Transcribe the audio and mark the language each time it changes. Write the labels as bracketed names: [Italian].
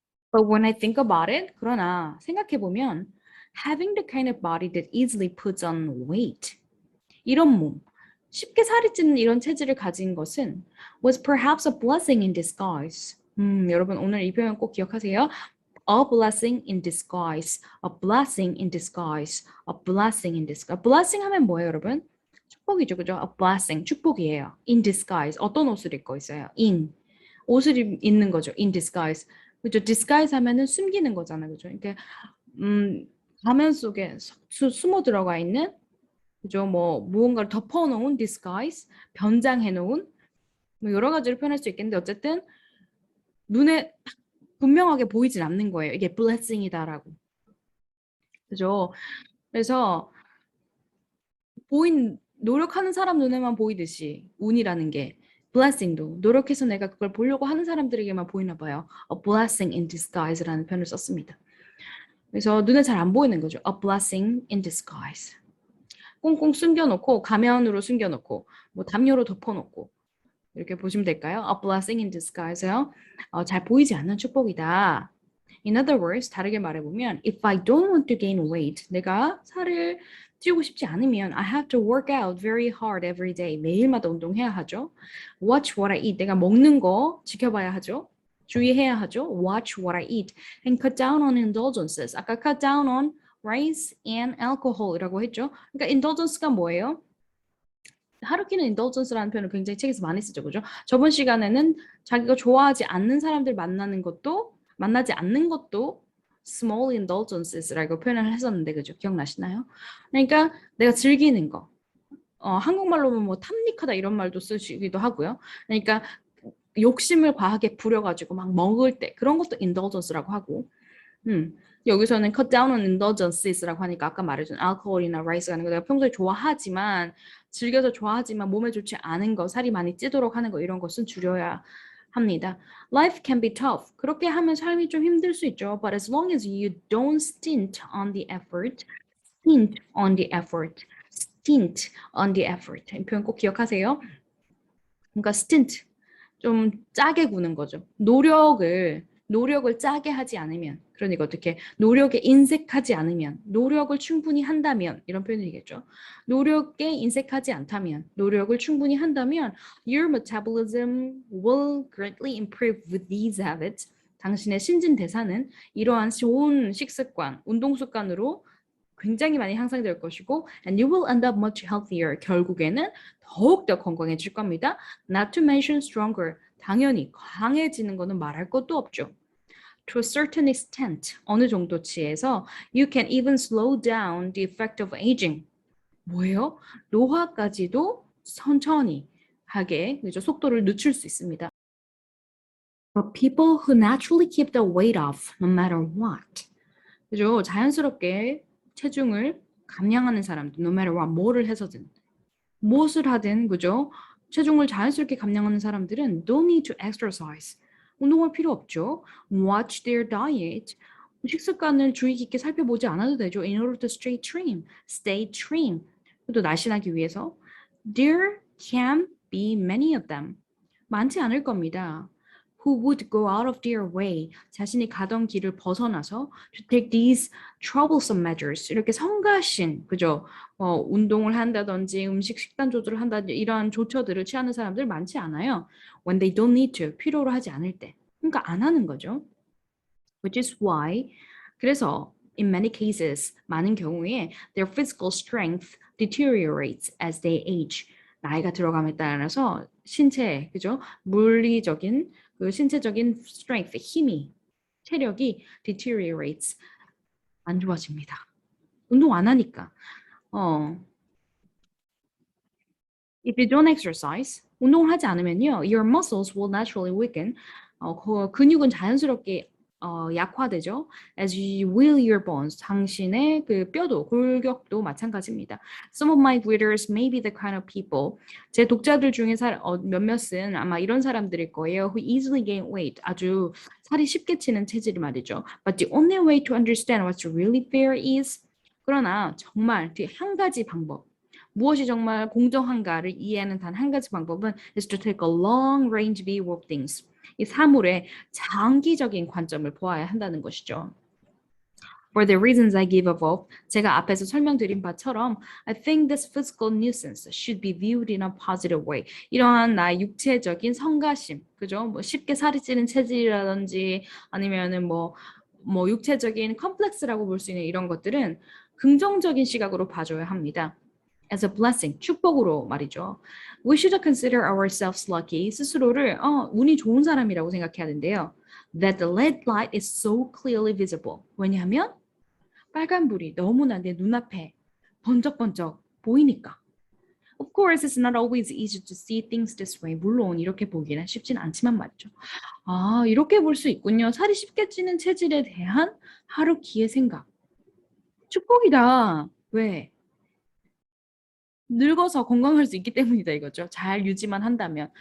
[English] But when I think about it, [Korean] 그러나 생각해보면 [English] having the kind of body that easily puts on weight, [Korean] 이런 몸, 쉽게 살이 찌는 이런 체질을 가진 것은 [English] was perhaps a blessing in disguise. [Korean] 여러분 오늘 이 표현 꼭 기억하세요. A blessing in disguise. [English] A blessing in disguise. A blessing in disguise. A blessing [Korean] 하면 뭐예요, 여러분? 축복이죠, 그죠? A blessing, 축복이에요. In disguise. 어떤 옷을 입고 있어요? In. 옷을 입는 거죠. In disguise. 그죠? disguise 하면은 숨기는 거잖아요. 그죠? 그러니까 가면 속에 숨어 들어가 있는 그죠? 뭐 무언가를 덮어놓은 disguise, 변장해놓은 뭐 여러 가지로 표현할 수 있겠는데 어쨌든 눈에 분명하게 보이진 않는 거예요. 이게 blessing이다라고. 그죠? 그래서 노력하는 사람 눈에만 보이듯이 운이라는 게 blessing도 노력해서 내가 그걸 보려고 하는 사람들에게만 보이나 봐요. A blessing in disguise라는 표현을 썼습니다. 그래서 눈에 잘 안 보이는 거죠. [English] A blessing in disguise. [Korean] 꽁꽁 숨겨놓고 가면으로 숨겨놓고 뭐 담요로 덮어놓고 이렇게 보시면 될까요? [English] A blessing in disguise요. [Korean] 잘 보이지 않는 축복이다. [English] In other words, [Korean] 다르게 말해보면 [English] if I don't want to gain weight, [Korean] 내가 살을 찌우고 싶지 않으면 [English] I have to work out very hard every day. [Korean] 매일마다 운동해야 하죠. [English] Watch what I eat. [Korean] 내가 먹는 거 지켜봐야 하죠. 주의해야 하죠. [English] Watch what I eat. And cut down on indulgences. [Korean] 아까 [English] cut down on rice and alcohol [Korean] 이라고 했죠. 그러니까 indulgence가 뭐예요? 하루키는 indulgence라는 표현을 굉장히 책에서 많이 쓰죠. 그죠? 저번 시간에는 자기가 좋아하지 않는 사람들 만나지 않는 것도 small indulgences라고 표현을 했었는데 그죠? 기억나시나요? 그러니까 내가 즐기는 거. 한국말로는 뭐 탐닉하다 이런 말도 쓰시기도 하고요. 그러니까 욕심을 과하게 부려가지고 막 먹을 때 그런 것도 indulgence라고 하고 여기서는 [English] cut down on indulgences [Korean] 라고 하니까 아까 말해준 알코올이나 라이스 같은 거 내가 평소에 즐겨서 좋아하지만 몸에 좋지 않은 거, 살이 많이 찌도록 하는 거 이런 것은 줄여야 합니다. [English] Life can be tough. [Korean] 그렇게 하면 삶이 좀 힘들 수 있죠. [English] But as long as you don't stint on the effort, stint on the effort, stint on the effort. [Korean] 이 표현 꼭 기억하세요. 그러니까 stint, 좀 짜게 구는 거죠. 노력을 짜게 하지 않으면, 그러니까 어떻게 노력에 인색하지 않으면, 노력을 충분히 한다면 이런 표현이겠죠. 노력에 인색하지 않다면, 노력을 충분히 한다면 [English] your metabolism will greatly improve with these habits. [Korean] 당신의 신진대사는 이러한 좋은 식습관, 운동 습관으로 굉장히 많이 향상될 것이고 [English] and you will end up much healthier. [Korean] 결국에는 더욱더 건강해질 겁니다. [English] Not to mention stronger. [Korean] 당연히 강해지는 거는 말할 것도 없죠. [English] To a certain extent, [Korean] 어느 정도치에서 [English] you can even slow down the effect of aging. [Korean] 뭐예요? 노화까지도 천천히 하게 그죠? 속도를 늦출 수 있습니다. [English] But people who naturally keep the weight off no matter what. [Korean] 그죠? 자연스럽게 체중을 감량하는 사람들, [English] no matter what, [Korean] 뭐를 해서든, 무엇을 하든, 그죠? 체중을 자연스럽게 감량하는 사람들은 [English] don't need to exercise. [Korean] 운동할 필요 없죠. [English] Watch their diet. [Korean] 식습관을 주의 깊게 살펴보지 않아도 되죠. [English] In order to stay trim. [Korean] 또 날씬하기 위해서. [English] There can be many of them. [Korean] 많지 않을 겁니다. [English] Who would go out of their way, [Korean] 자신이 가던 길을 벗어나서 [English] to take these troublesome measures, [Korean] 이렇게 성가신, 그죠? 운동을 한다든지 식단 조절을 한다든지 이러한 조처들을 취하는 사람들 많지 않아요. [English] When they don't need to, [Korean] 필요로 하지 않을 때. 그러니까 안 하는 거죠. [English] Which is why, 그래서 in many cases, [Korean] 많은 경우에 [English] their physical strength deteriorates as they age. [Korean] 나이가 들어감에 따라서 신체, 그죠? 물리적인 그 신체적인 strength, 힘이, 체력이 deteriorates, 안 좋아집니다. 운동 안 하니까. [English] If you don't exercise, [Korean] 운동을 하지 않으면요, [English] your muscles will naturally weaken. [Korean] 그 근육은 자연스럽게 약화되죠. [English] As you will your bones. [Korean] 당신의 그 뼈도 골격도 마찬가지입니다. [English] Some of my readers may be the kind of people. [Korean] 제 독자들 중에 몇몇은 아마 이런 사람들일 거예요. [English] Who easily gain weight. [Korean] 아주 살이 쉽게 찌는 체질이 말이죠. [English] But the only way to understand what's really fair is. [Korean] 그러나 정말 한 가지 방법. 무엇이 정말 공정한가를 이해하는 단 한 가지 방법은 [English] is to take a long range view of things. [Korean] 이 사물의 장기적인 관점을 보아야 한다는 것이죠. [English] For the reasons I give above, [Korean] 제가 앞에서 설명드린 바처럼 [English] I think this physical nuisance should be viewed in a positive way. [Korean] 이러한 나의 육체적인 성가심, 그죠? 뭐 쉽게 살이 찌는 체질이라든지 아니면은 뭐 육체적인 컴플렉스라고 볼 수 있는 이런 것들은 긍정적인 시각으로 봐줘야 합니다. [English] As a blessing, [Korean] 축복으로 말이죠. [English] We should consider ourselves lucky. [Korean] 스스로를 운이 좋은 사람이라고 생각해야 되는데요. [English] That the red light is so clearly visible. [Korean] 왜냐하면 빨간불이 너무나 내 눈앞에 번쩍번쩍 보이니까. [English] Of course, it's not always easy to see things this way. [Korean] 물론 이렇게 보기는 쉽진 않지만 말이죠. 이렇게 볼 수 있군요. 살이 쉽게 찌는 체질에 대한 하루키의 생각. 축복이다. 왜? 늙어서 건강할 수 있기 때문이다 이거죠. 잘 유지만 한다면.